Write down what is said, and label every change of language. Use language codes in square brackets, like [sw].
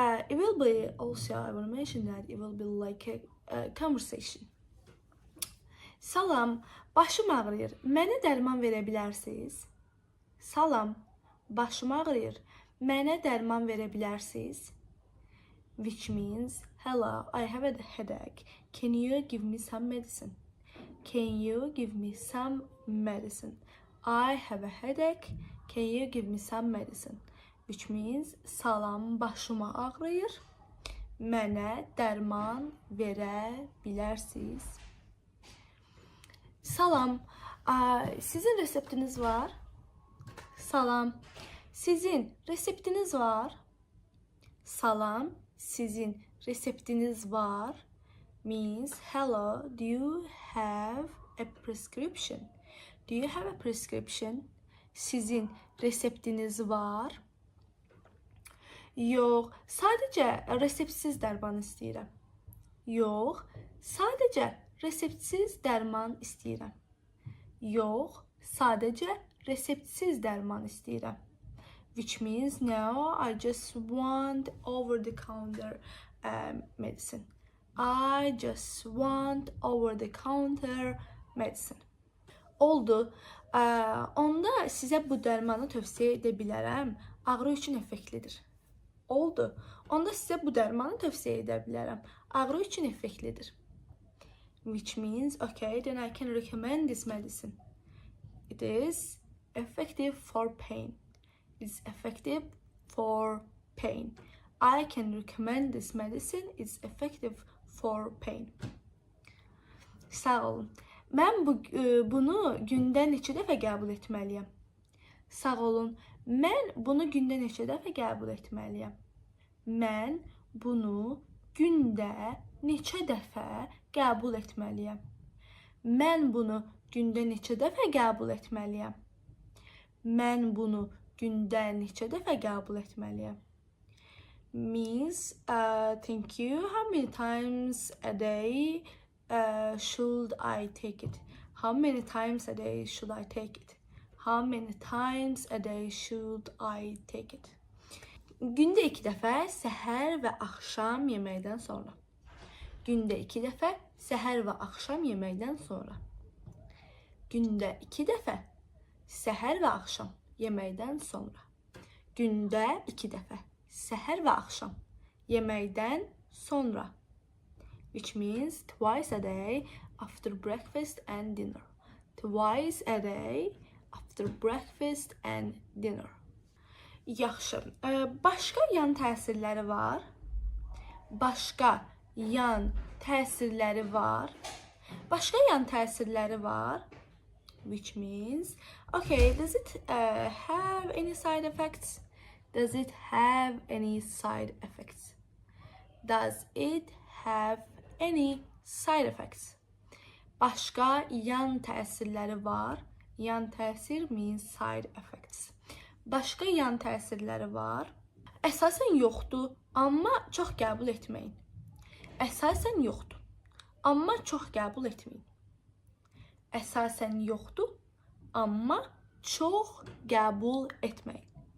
[en] It will be also, I want to mention that it will be like a conversation. [az] Salam, başım ağrıyır. Mənə dərman verə bilərsiniz? Salam, başım ağrıyır. Mənə dərman verə bilərsiniz? [en] Which means, hello, I have a headache. Can you give me some medicine? Can you give me some medicine? I have a headache. Can you give me some medicine? Which means, [az] salam, başıma ağrıyır. Mənə dərman verə bilərsiniz? Salam, sizin reseptiniz var? Salam, sizin reseptiniz var? Salam, sizin reseptiniz var? Means, hello, do you have a prescription? Do you have a prescription? Sizin reseptiniz var? Yox, sadəcə reseptsiz dərman istəyirəm. Yox, sadəcə reseptsiz dərman istəyirəm. Yox, sadəcə reseptsiz dərman istəyirəm. [en] Which means, no, I just want over-the-counter medicine. I just want over-the-counter medicine. [az] Oldu. Onda sizə bu dərmanı tövsiyə edə bilərəm. Ağrı üçün effektlidir. Oldu. Onda sizə bu dərmanı tövsiyə edə bilərəm. Ağrı üçün effektlidir. [en] Which means, okay, then I can recommend this medicine. It is effective for pain. It's effective for pain. I can recommend this medicine. It's effective for pain. [az] Sağ olun. Mən bunu gündə neçə dəfə qəbul etməliyəm? Sağ olun. Mən bunu gündə neçə dəfə qəbul etməliyəm? Mən bunu gündə neçə dəfə qəbul etməliyəm? Mən bunu gündə neçə dəfə qəbul etməliyəm? Mən bunu gündə neçə dəfə qəbul etməliyəm? [en] Means, thank you. How many times a day should I take it? How many times a day should I take it? How many times a day should I take it? [az] Gündə 2 dəfə səhər və axşam yeməkdən sonra. Gündə 2 dəfə səhər və axşam yeməkdən sonra. Gündə 2 dəfə səhər və axşam yeməkdən sonra. Gündə 2 dəfə səhər və axşam yeməkdən sonra. [en] Which means twice a day after breakfast and dinner. Twice a day after breakfast and dinner. [az] Yaxşı. Başqa yan təsirləri var? Başqa yan təsirləri var? Başqa yan təsirləri var? [en] Which means, okay, does it have any side effects? Does it have any side effects? Does it have any side effects? [az] Başqa yan təsirləri var? Yan təsir [en] means side effects. [az] Başqa yan təsirləri var? Əsasən yoxdur, amma çox qəbul etməyin. Əsasən yoxdur, amma çox qəbul etməyin. Əsasən yoxdur, amma çox qəbul etməyin.